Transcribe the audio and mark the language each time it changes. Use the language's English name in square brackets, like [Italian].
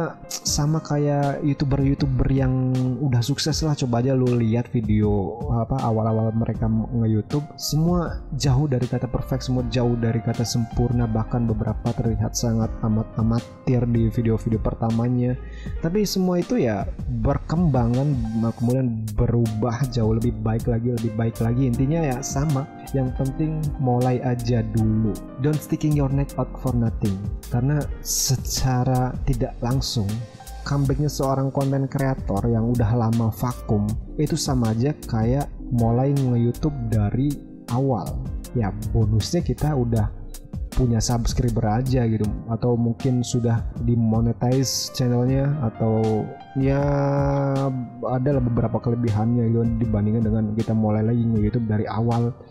[Indonesian] Sama kayak youtuber yang udah sukses lah, coba aja lo lihat video awal-awal mereka nge-YouTube, semua jauh dari kata perfect, semua jauh dari kata sempurna, bahkan beberapa terlihat sangat amatir di video-video pertamanya. Tapi semua itu ya berkembangan, kemudian berubah jauh lebih baik lagi. Intinya ya sama, yang penting mulai aja dulu. [English] Don't sticking your neck out for nothing. [Indonesian] Karena secara tidak langsung comebacknya seorang konten kreator yang udah lama vakum itu sama aja kayak mulai nge-YouTube dari awal. Ya bonusnya kita udah punya subscriber aja gitu, atau mungkin sudah dimonetize channelnya, atau ya ada beberapa kelebihannya gitu dibandingkan dengan kita mulai lagi nge-YouTube dari awal.